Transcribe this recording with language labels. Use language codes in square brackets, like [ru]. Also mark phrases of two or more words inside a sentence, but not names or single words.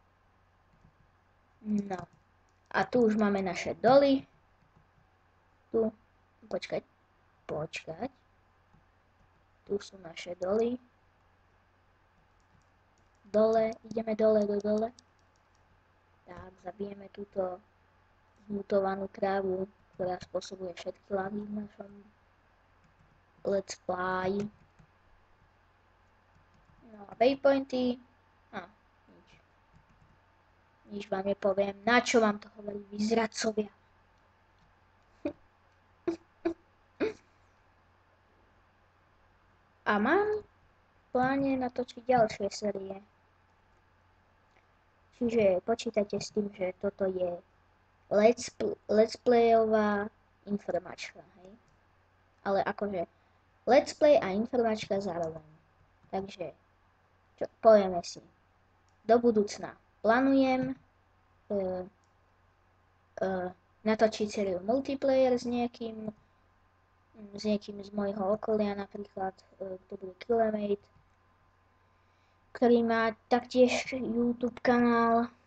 [sk] No. A tu už máme naše doly. Tu. Počkaj. počkať. Tu sú naše doly. Dole, ideme dole do dole. Tak, zabijeme túto zmutovanú krávu, ktorá spôsobuje všetky lagy v našom [en] let's play. [sk] No a waypointy. Nič. Nič vám nepoviem. Na čo vám to hovorí, vy zradcovia? A mám v pláne natočiť ďalšie série. Čiže počítajte s tým, že toto je [en] let's playová [sk] informačka, hej? Ale akože [en] let's play [sk] a informačka zároveň. Takže, povieme si. Do budúcna plánujem natočiť sériu multiplayer s niekým z môjho okolia, napríklad to bude Killemate, ktorý má taktiež YouTube kanál.